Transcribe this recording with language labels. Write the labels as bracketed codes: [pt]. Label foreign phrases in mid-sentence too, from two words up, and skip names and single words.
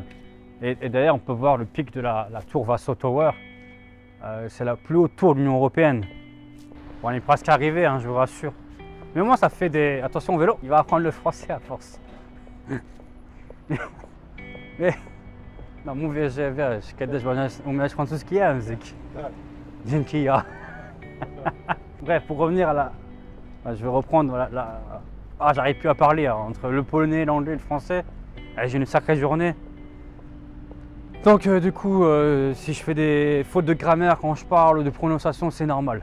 [fr] Et d'ailleurs, on peut voir le pic de la tour Vasso Tower. C'est la plus haute tour de l'Union européenne. Bon, on est presque arrivé, hein, je vous rassure. Mais moi, ça fait des... Attention au vélo, il va apprendre le français à force. Mais... Non, [pl] mówię, że wiesz, kiedyś umiałeś francuski język. Dzięki ja. [fr] Bref, pour revenir à je vais reprendre Ah, j'arrive plus à parler hein, entre le polonais, l'anglais et le français. J'ai une sacrée journée. Donc du coup, si je fais des fautes de grammaire quand je parle ou de prononciation, c'est normal.